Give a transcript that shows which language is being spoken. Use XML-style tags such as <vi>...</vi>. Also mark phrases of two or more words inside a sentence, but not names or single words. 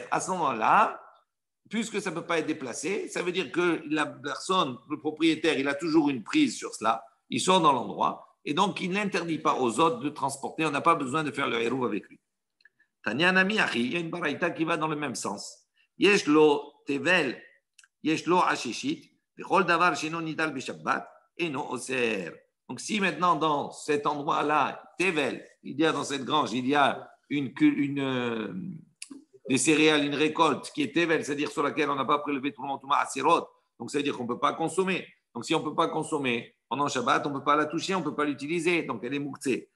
<fr>À ce moment-là, puisque ça ne peut pas être déplacé, ça veut dire que la personne, le propriétaire, il a toujours une prise sur cela, il sort dans l'endroit, et donc il n'interdit pas aux autres de transporter, on n'a pas besoin de faire le hérouv avec lui.</fr> <he>תניא נמי הכי,</he> <fr>il y a une baraïta qui va dans le même sens.</fr> <he>יש לו תבל, יש לו עששית, וכל דבר שאינו ניטל בשבת, אינו אוסר.</he> <fr>Donc si maintenant dans cet endroit-là, Tevel, il y a dans cette grange, il y a des céréales, une récolte qui est Tevel, c'est-à-dire sur laquelle on n'a pas prélevé tout le monde, à Sirot, donc ça veut dire qu'on ne peut pas consommer. Donc si on ne peut pas consommer pendant Shabbat, on ne peut pas la toucher, on ne peut pas l'utiliser, donc elle est mouktsé.</fr>